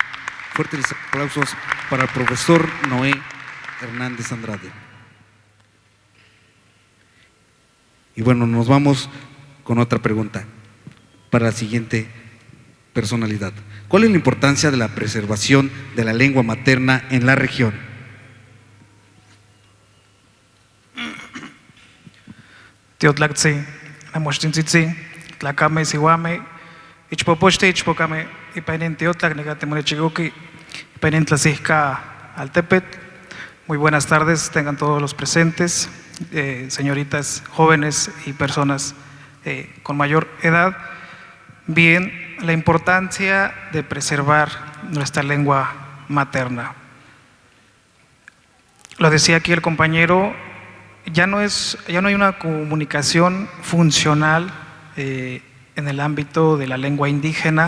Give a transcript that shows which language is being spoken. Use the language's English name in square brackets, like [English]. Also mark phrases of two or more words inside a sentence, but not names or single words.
[Spanish] Fuertes aplausos para el profesor Noé Hernández Andrade. Y bueno, nos vamos con otra pregunta para la siguiente personalidad. ¿Cuál es la importancia de la preservación de la lengua materna en la región? [Nahuatl languages] Teotlactzi, Namochtintzitzi, Tlacame, Sihuame, Ichpopochte, Ichpocame, Ipainin Teotlac, Negatemorechigoki, Ipainin Tlacizca, Altepet. [Spanish] Muy buenas tardes, tengan todos los presentes, señoritas, jóvenes y personas con mayor edad. Bien, la importancia de preservar nuestra lengua materna. Lo decía aquí el compañero, ya no hay una comunicación funcional en el ámbito de la lengua indígena.